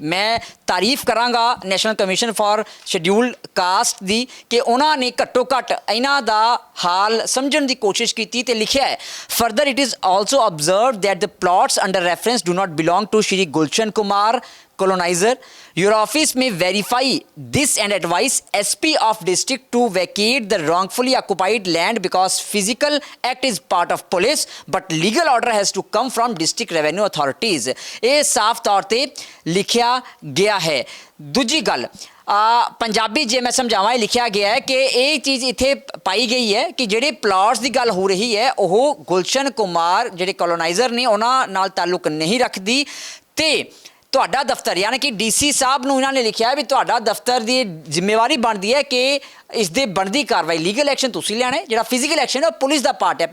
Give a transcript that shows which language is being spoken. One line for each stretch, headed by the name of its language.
Punjabi: ਮੈਂ ਤਾਰੀਫ ਕਰਾਂਗਾ ਨੈਸ਼ਨਲ ਕਮਿਸ਼ਨ ਫਾਰ ਸ਼ੈਡਿਊਲਡ ਕਾਸਟ ਦੀ ਕਿ ਉਹਨਾਂ ਨੇ ਘੱਟੋ ਘੱਟ ਇਹਨਾਂ ਦਾ ਹਾਲ ਸਮਝਣ ਦੀ ਕੋਸ਼ਿਸ਼ ਕੀਤੀ ਤੇ ਲਿਖਿਆ ਹੈ
English: Further it is also observed that the plots under reference do not belong to Shri Gulshan Kumar colonizer. Your office may verify this and advise SP of district to vacate the wrongfully occupied land because physical act is part of police but legal order has to come from district revenue authorities.
Punjabi: ਇਹ ਸਾਫ਼ ਤੌਰ ਤੇ ਲਿਖਿਆ ਗਿਆ ਹੈ। ਦੂਜੀ ਗੱਲ ਪੰਜਾਬੀ ਜੇ ਮੈਂ ਸਮਝਾਵਾਂ, ਇਹ ਲਿਖਿਆ ਗਿਆ ਹੈ ਕਿ ਇਹ ਚੀਜ਼ ਇੱਥੇ ਪਾਈ ਗਈ ਹੈ ਕਿ ਜਿਹੜੇ ਪਲਾਟਸ ਦੀ ਗੱਲ ਹੋ ਰਹੀ ਹੈ ਉਹ ਗੁਲਸ਼ਨ ਕੁਮਾਰ ਜਿਹੜੇ ਕੋਲੋਨਾਈਜ਼ਰ ਨੇ ਉਹਨਾਂ ਨਾਲ ਤਾਲੁਕ ਨਹੀਂ ਰੱਖਦੀ, ਤੇ ਤੁਹਾਡਾ ਦਫ਼ਤਰ ਯਾਨੀ ਕਿ ਡੀਸੀ ਸਾਹਿਬ ਨੂੰ ਇਹਨਾਂ ਨੇ ਲਿਖਿਆ ਵੀ ਤੁਹਾਡਾ ਦਫ਼ਤਰ ਦੀ ਜ਼ਿੰਮੇਵਾਰੀ ਬਣਦੀ ਹੈ ਕਿ ਇਸ ਦੇ ਬਣਦੀ ਕਾਰਵਾਈ ਲੀਗਲ ਐਕਸ਼ਨ ਤੁਸੀਂ ਲੈਣਾ ਹੈ, ਜਿਹੜਾ ਫਿਜ਼ੀਕਲ ਐਕਸ਼ਨ ਹੈ ਉਹ ਪੁਲਿਸ ਦਾ ਪਾਰਟ ਹੈ।